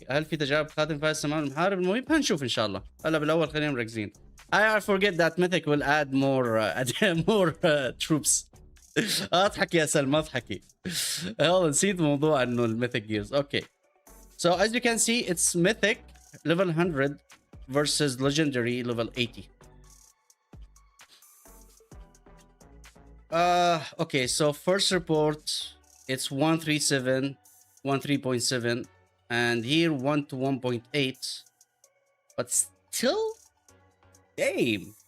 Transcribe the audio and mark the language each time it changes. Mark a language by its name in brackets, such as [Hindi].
[Arabic] هل في تجارب خاتم فايز سمان المحارب المهم؟ هنشوف إن شاء الله. هلا بالأول خلينا مركزين. [English] I forget that Mythic will add more troops. [Arabic] اضحك يا سلمى اضحكي. والله نسيت موضوع إنه الميثيك جيرز. [English] Okay. So as you can see, it's Mythic level 100 versus Legendary level 80. Okay. So first report, it's 137. 13.7 and here 1 to 1.8, but still, damn.